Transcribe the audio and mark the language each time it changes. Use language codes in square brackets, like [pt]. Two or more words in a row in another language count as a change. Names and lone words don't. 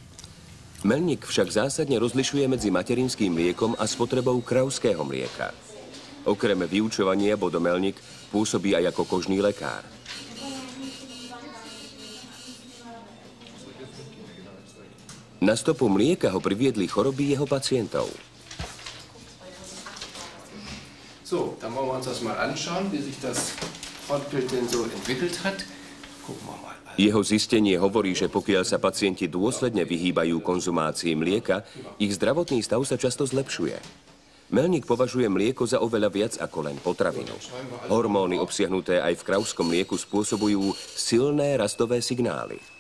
[sk] Melník však zásadne rozlišuje medzi materinským mliekom a spotrebou kravského mlieka. Okrem vyučovania Bodo Melník pôsobí aj ako kožný lekár. Na stopu mlieka ho priviedli choroby jeho pacientov. [de] So, dann wollen wir uns das mal anschauen, wie sich das Fortbild denn so entwickelt hat. Gucken wir mal. [sk] Jeho zistenie hovorí, že pokiaľ sa pacienti dôsledne vyhýbajú konzumácii mlieka, ich zdravotný stav sa často zlepšuje. Melník považuje mlieko za oveľa viac ako len potravinu. Hormóny obsiahnuté aj v kravskom mlieku spôsobujú silné rastové signály.